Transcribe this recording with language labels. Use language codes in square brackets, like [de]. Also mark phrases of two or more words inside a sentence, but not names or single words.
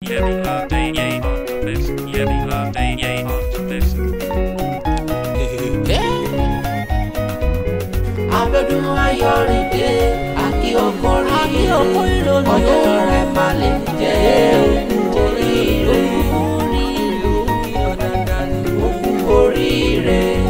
[en] Happy birthday, yay, on this. Happy birthday, yay, on this. [yo] Abíọ́dún Ayọ̀rìndé, a kí o kú oríire. A kí o kú oríire. Ọjọ́ rẹ má lè jẹ́ oríire. Ó kú oríire.